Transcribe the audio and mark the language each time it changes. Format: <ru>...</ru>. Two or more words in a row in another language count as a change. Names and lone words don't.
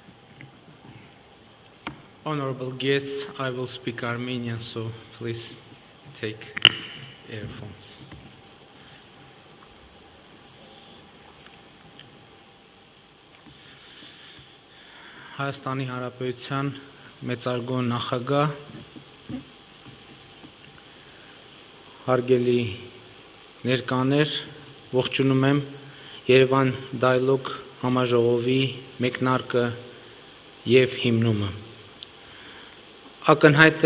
<en>Honorable guests, I will speak Armenian, so please take earphones.</en> <hy>Հայաստանի Հանրապետության մեծարգո նախագահ, հարգելի ներկաներ, ողջունում եմ Երևան դայլոգ համաժողովի մեկնարկը և հիմնումը։ Ակնհայտ</hy>